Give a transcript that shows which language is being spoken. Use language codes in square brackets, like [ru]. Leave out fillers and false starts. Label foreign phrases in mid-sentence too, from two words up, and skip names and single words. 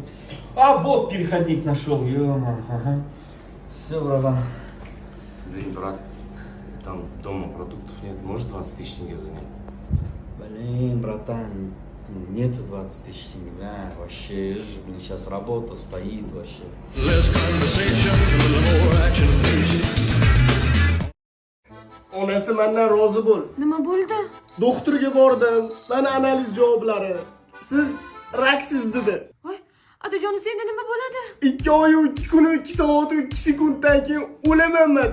[ru] Вот переходник нашел, ё-моё, ага. Все, братан. Блин, брат, там дома продуктов нет, может 20 тысяч тенге занять? Блин, братан, нету 20 тысяч тенге, вообще, блин, сейчас работа стоит, вообще. [uz] Onasi mendan rozi bo'l. Nima bo'ldi? Doktorga bordim. Mana analiz javoblari. Siz raksiz dedi. Voy, Otajon, senda nima bo'ladi? 2 oy 2 kun 2 soat 2 sekunddan keyin o'laman men.